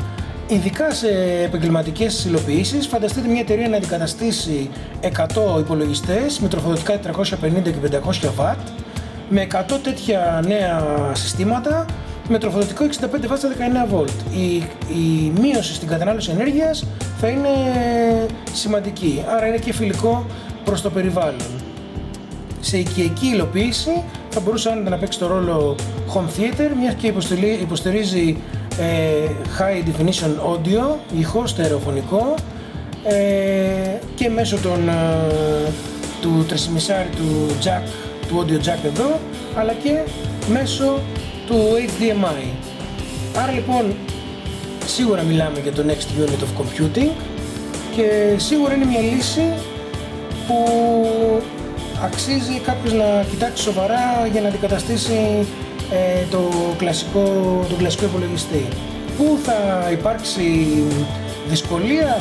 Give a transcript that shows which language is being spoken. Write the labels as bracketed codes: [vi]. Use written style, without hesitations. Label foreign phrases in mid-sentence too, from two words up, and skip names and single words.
[el] Ειδικά σε επαγγελματικές υλοποιήσεις, φανταστείτε μια εταιρεία να αντικαταστήσει 100 υπολογιστές με τροφοδοτικά 450 και 500 W με 100 τέτοια νέα συστήματα με τροφοδοτικό 65 W στα 19 V. Η μείωση στην κατανάλωση ενέργειας θα είναι σημαντική, άρα είναι και φιλικό προς το περιβάλλον. Σε οικιακή υλοποίηση θα μπορούσε άνετα να παίξει το ρόλο [en] home theater, [el] μιας και υποστηρίζει [en] high definition audio, [el] ηχό στερεοφωνικό και μέσω του 3,5 του [en] audio jack [el] εδώ, αλλά και μέσω του HDMI. Άρα λοιπόν σίγουρα μιλάμε για το [en] next unit of computing [el] και σίγουρα είναι μια λύση που αξίζει κάποιος να κοιτάξει σοβαρά για να αντικαταστήσει τον κλασικό υπολογιστή. Πού θα υπάρξει δυσκολία?